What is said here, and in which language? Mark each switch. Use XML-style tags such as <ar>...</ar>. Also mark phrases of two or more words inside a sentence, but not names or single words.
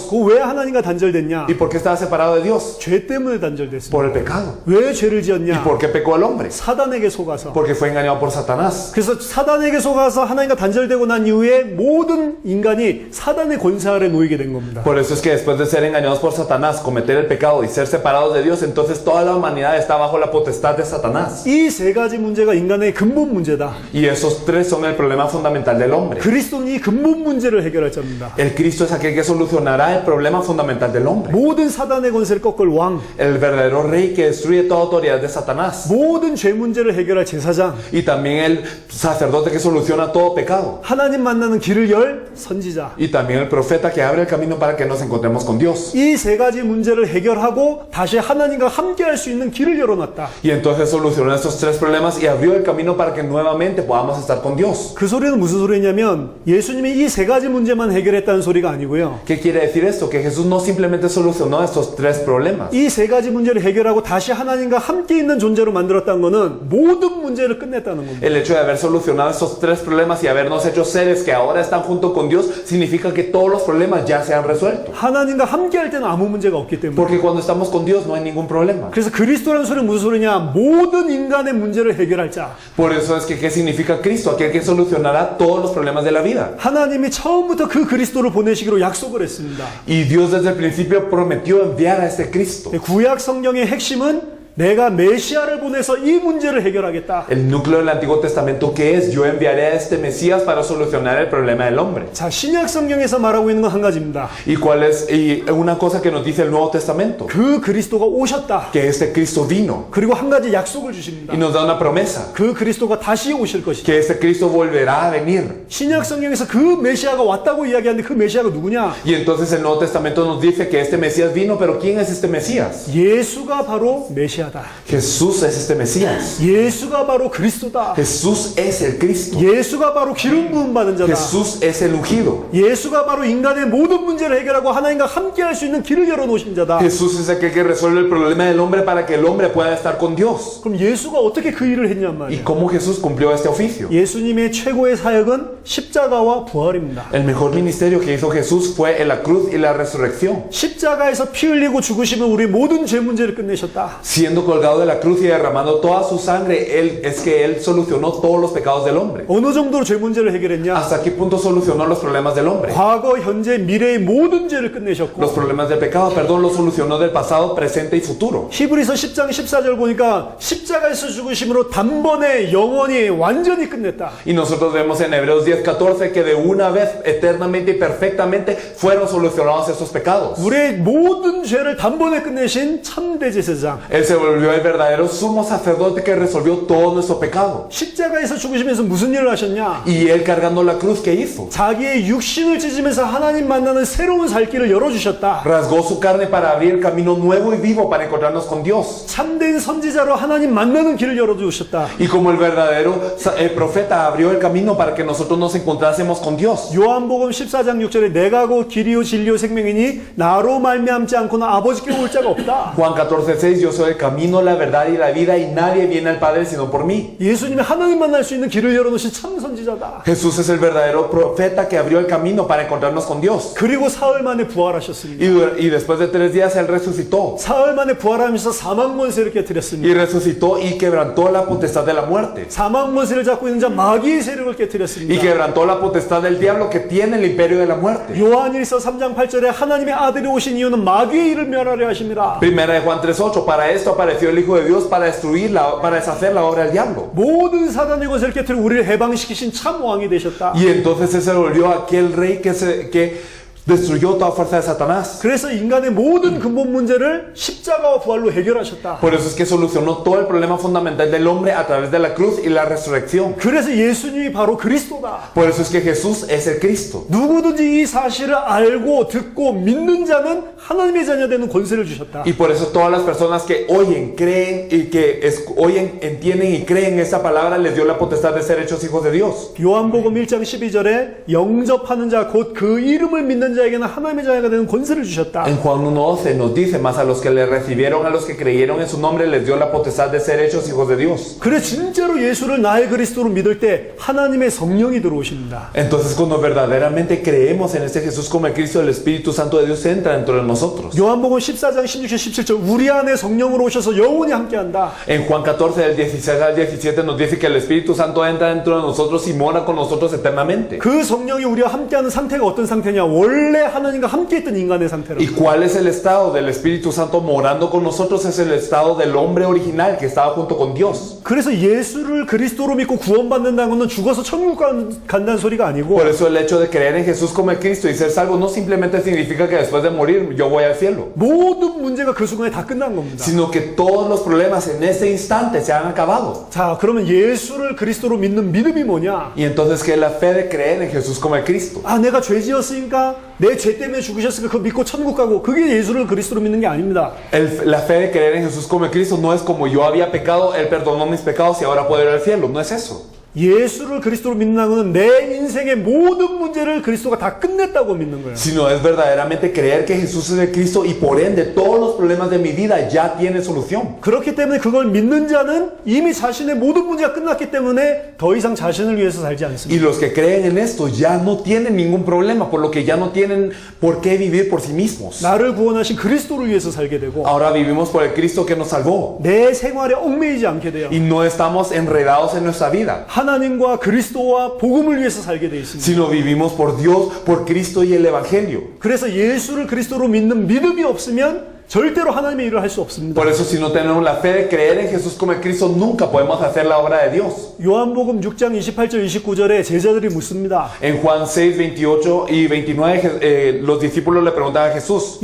<ko>그 왜 하나님과 단절됐냐?</ko> <es>¿Y por qué estaba separado de Dios?</es> <ko>죄 때문에 단절됐습니다.</ko> <es>Por el pecado.</es> <ko>왜 죄를</ko> <es>¿Y</es> <ko>지었냐?</ko> <es>por qué pecó el hombre?</es> <ko>사단에게 속아서.</ko> <es>Porque fue engañado por Satanás.</es> <ko>그래서 사단에게 속아서 하나님과 단절되고 난 이후에 모든 인간이 사단의 권세 아래 놓이게 된 겁니다.</ko> <es>Por eso es que después de ser engañados por Satanás, cometer el pecado y ser separados de Dios, entonces toda la humanidad está bajo la potestad de Satanás.</es> <ko>이 세 가지 문제가 인간의 근본 문제다.</ko> <es>Y esos tres son el problema fundamental del hombre.</es> <ko>그리스도는 이 근본 문제를 해결할 자입니다.</ko> <es>El Cristo es aquel que solucionará el problema fundamental del hombre.</es> <ko>모든 사단의 권세를 꺾을 왕,</ko> <es>El verdadero rey que destruye toda autoridad de Satanás.</es> <ko>모든 죄 문제를 해결할 제사장,</ko> <es>Y también el sacerdote que soluciona todo pecado.</es> <ko>하나님 만나는 길을 열 선지자.</ko> <es>Y también el profeta que abre el camino para que nos encontremos con Dios.</es> <ko>이 세 가지 문제를 해결하고 다시 하나님과 함께 할 수 있는 길을 열어놨다.</ko> <es>Y entonces solucionó estos tres problemas y abrió el camino para que nuevamente podamos estar con Dios.</es> <ko>그 소리는 무슨 소리냐면 예수님이 이 세 가지 문제만 해결했다는 소리가 아니고요.</ko> <es>¿Qué quiere decir esto? Que Jesús no simplemente solucionó estos tres problemas.</es> <ko>이 세 가지 문제를 해결하고 다시 하나님과 함께 있는 존재로 만들었다는 것은 모든 문제를 끝냈다는 겁니다.</ko> <es>El hecho de haber solucionado estos tres problemas y habernos hecho seres que ahora están junto con Dios significa que todos los problemas ya se han resuelto.</es> <ko>하나님과 함께 할 때는 아무 문제가 없기 때문에.</ko> <es>Porque cuando estamos con Dios no hay ningún problema.</es> <ko>그래서 그리스도라는 소리는 무슨 소리냐? 모든 인간의 문제를 해결할 자.</ko> <es>Por eso es que ¿qué significa Cristo? Aquel que solucionará todos los problemas de la vida.</es> <ko>하나님이 처음부터 그 그리스도를 보내시기로 약속을 했습니다.</ko> <es>Y Dios desde el principio prometió enviar a este Cristo.</es> <ko>구약 성경의 핵심은 내가 메시아를 보내서 이 문제를 해결하겠다.</ko> <es>El núcleo del Antiguo Testamento que es yo enviaré a este Mesías para solucionar el problema del hombre.</es> <ko>자, 신약 성경에서 말하고 있는 건 한 ga지입니다.</ko> <es>¿Y cuál es una cosa que nos dice el Nuevo Testamento?</es> <ko>그 그리스도가 오셨다.</ko> <es>Que este Cristo vino</es> <ko>그리고 한 가지 약속을 주십니다.</ko> <es>y nos da una promesa.</es> <ko>그 그리스도가 다시 오실 것이다.</ko> <es>Que este Cristo volverá a venir.</es> <ko>신약 성경에서 그 메시아가 왔다고 이야기하는데 그 메시아가 누구냐?</ko> <es>Y entonces el Nuevo Testamento nos dice que este Mesías vino, pero ¿quién es este Mesías?</es> <ko>예수가 바로 메시아다.</ko> <es>Jesús es este Mesías.</es> <ko>예수가 바로 그리스도다.</ko> <es>Jesús es el Cristo.</es> <ko>예수가 바로 기름 부음 받은 자다.</ko> <es>Jesús es el ungido.</es> <ko>예수가 바로 인간의 모든 문제를 해결하고 하나님과 함께 할 수 있는 길을 열어놓으신 자다.</ko> <es>Jesús es aquel que resuelve el problema del hombre para que el hombre pueda estar con Dios.</es> <ko>그럼 예수가 어떻게 그 일을 했냔</ko> <es>¿Y</es> <ko>말이야.</ko> <es>cómo Jesús cumplió este oficio?</es> <ko>예수님의 최고의 사역은 십자가와 부활입니다.</ko> <es>El mejor ministerio que hizo Jesús fue en la cruz y la resurrección.</es> <ko>십자가에서 피 흘리고 죽으시면 우리 모든 죄 문제를 끝내셨다.</ko> <es>Siendo colgado de la cruz y derramando toda su sangre, Él solucionó todos los pecados del hombre.</es> <ko>어느 정도로 죄 문제를 해결했냐?</ko> <es>¿Hasta qué punto solucionó los problemas del hombre?</es> <ko>과거, 현재, 미래의 모든 죄를</ko> <es>Los</es> <ko>끝내셨고</ko> <es>problemas del pecado, perdón, los solucionó del pasado, presente y futuro.</es> <ko>히브리서 10장 14절 보니까 십자가에서 죽으심으로 단번에 영원히 완전히 끝냈다.</ko> <es>Y nosotros vemos en Hebreos 10:14 que de una vez, eternamente y perfectamente, fueron solucionados estos pecados.</es> <ko>우리의 모든 죄를 단번에 끝내신 참대 제사장.</ko> <es>Él se volvió el verdadero sumo sacerdote que resolvió todo nuestro pecado.</es> <ko>십자가에서 죽으시면서 무슨 일을 하셨냐?</ko> <es>Y Él cargando la cruz, ¿qué hizo?</es> <ko>자기의 육신을 찢으면서 하나님 만나는 새로운 살 길을 열어주셨다.</ko> <es>Rasgó su carne para abrir el camino nuevo y vivo para encontrarnos con Dios.</es> <ko>참된 선지자로 하나님 만나는 길을 열어주셨다.</ko> <es>Y como el verdadero profeta abrió el camino para que nosotros nos encontrásemos con Dios.</es> <ko>요한복음 14장 6절에 내가 곧 길이요 진리요 생명이니 나로 말미암지 않고는 아버지께 올 자가 없다.</ko> <es>Juan 14:6 yo soy el camino, la verdad y la vida, y nadie viene al Padre sino por mí.</es> <ko>예수님이 하나님 만날 수 있는 길을 열어놓으신 참 선지자다.</ko> <es>Jesús es el verdadero profeta que abrió el camino para encontrarnos con Dios.</es> <ko>그리고 사흘 만에 부활하셨습니다.</ko> <es>Y después de 3 días Él resucitó.</es> <ko>사흘 만에 부활하면서 사망 권세를</ko> <es>Y</es> <ko>깨뜨렸습니다.</ko> <es>resucitó y quebrantó la potestad de la muerte.</es> <ko>사망 권세를 잡고 있는 자 마귀의 세력을</ko> <es>Y</es> <ko>깨뜨렸습니다.</ko> <es>quebrantó la potestad del diablo que tiene el imperio de la muerte.</es> <ko>요한일서 3장 8절에 하나님의 아들이 오신 이유는 마귀의 일을 멸하려 하십니다.</ko> <es>Primera de Juan 3:8, para esto apareció el Hijo de Dios, para para deshacer la obra del diablo.</es> <ko>모든 사단의 권세를 깨뜨리고 우리를 해방시키신 참 왕이 되셨다.</ko> <es>Y entonces se volvió aquel rey que destruyó toda fuerza de Satanás.</es> <ko>그래서 인간의 모든 근본 문제를 십자가와 부활로 해결하셨다.</ko> <es>Por eso es que solucionó todo el problema fundamental del hombre a través de la cruz y la resurrección.</es> <ko>그래서 예수님이 바로 그리스도다.</ko> <es>Por eso es que Jesús es el Cristo.</es> <ko>누구든지 이 사실을 알고 듣고 믿는 자는 하나님의 자녀 되는 권세를 주셨다.</ko> <es>Y por eso todas las personas que oyen, creen y oyen, entienden y creen esta palabra les dio la potestad de ser hechos hijos de Dios.</es> <ko>요한복음 1장 12절에 영접하는 자 곧 그 이름을 믿는 자에게는 하나님의 자녀가 되는 권세를 주셨다.</ko> <es>En Juan 1:11 nos dice, más a los que le recibieron, a los que creyeron en su nombre, les dio la potestad de ser hechos hijos de Dios.</es> <ko>그래 진짜로 예수를 나의 그리스도로 믿을 때 하나님의 성령이 들어오십니다.</ko> <es>Entonces cuando verdaderamente creemos en este Jesús como el Cristo, el Espíritu Santo de Dios entra dentro de nosotros.</es> <ko>요한복음 14장 16절 17절 우리 안에 성령으로 오셔서 영원히 함께한다.</ko> <es>En Juan 14 del 16 al 17 nos dice que el Espíritu Santo entra dentro de nosotros y mora con nosotros eternamente.</es> <ko>그 성령이 우리와 함께하는 상태가 어떤 상태냐? 원래 하나님과 함께했던 인간의 상태로.</ko> <es>¿Y cuál es el estado del Espíritu Santo morando con nosotros? Es el estado del hombre original que estaba junto con Dios.</es> <ko>그래서 예수를 그리스도로 믿고 구원받는다는 것은 죽어서 천국 간다는 소리가 아니고</ko> <es>Por eso el hecho de creer en Jesús como el Cristo y ser salvo no simplemente significa que después de morir yo voy al cielo,</es> <ko>모든 문제가 그 순간에 다 끝난 겁니다.</ko> <es>sino que todos los problemas en ese instante se han acabado.</es> <ko>자, 그러면 예수를 그리스도로 믿는 믿음이 뭐냐?</ko> <es>Y entonces, ¿qué es la fe de creer en Jesús como el Cristo?</es> <ko>아, 내가 죄 지었으니까 내 죄 때문에 죽으셨으니까 그거 믿고 천국 가고 그게 예수를 그리스도로 믿는 게 아닙니다.</ko> <es>La fe de creer en Jesús como el Cristo no es como yo había pecado, Él perdonó mis pecados y ahora puedo ir al cielo. No es eso.</es> <ko>예수를 그리스도로 믿는다는 것은 내 인생의 모든 문제를 그리스도가 다 끝냈다고 믿는 거예요.</ko> <es>Sino es verdaderamente creer que Jesús es el Cristo y por ende todos los problemas de mi vida ya tienen solución.</es> <ko>그렇기 때문에 그걸 믿는 자는 이미 자신의 모든 문제가 끝났기 때문에 더 이상 자신을 위해서 살지 않습니다.</ko> <es>Y los que creen en esto ya no tienen ningún problema, por lo que ya no tienen por qué vivir por sí mismos.</es> <ko>나를 구원하신 그리스도를 위해서 살게 되고</ko> <es>Ahora vivimos por el Cristo que nos salvó</es> <ko>내 생활에 얽매이지 않게 돼요.</ko> <es>y no estamos enredados en nuestra vida,</es> <ko>하나님과 그리스도와 복음을 위해서 살게 돼 있습니다.</ko> <es>sino vivimos por Dios, por Cristo y el Evangelio.</es> <ko>그래서 예수를 그리스도로 믿는 믿음이 없으면 절대로 하나님의 일을 할 수 없습니다.</ko> <es>Por eso si no tenemos la fe de creer en Jesús como el Cristo, nunca podemos hacer la obra de Dios.</es> <ko>요한복음 6장 28절 29절에 제자들이 묻습니다.</ko> <es>En Juan 6, 28 y 29, los discípulos le preguntan a Jesús,</es>